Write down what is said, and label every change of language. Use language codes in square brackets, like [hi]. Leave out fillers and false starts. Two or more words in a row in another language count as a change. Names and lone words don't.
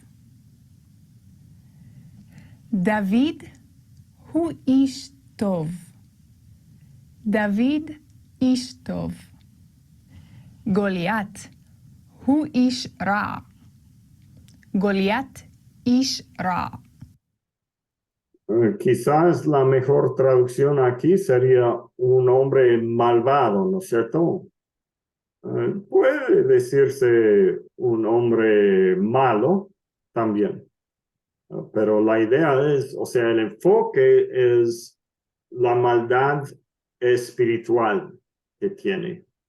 [he] דוד הוא איש טוב. דוד איש טוב. גוליית הוא איש רע. גוליית איש רע. [es] Quizás la mejor traducción aquí sería un hombre malvado, ¿no es cierto? Puede decirse un hombre malo también, pero la idea es, o sea, el enfoque es la maldad espiritual que tiene.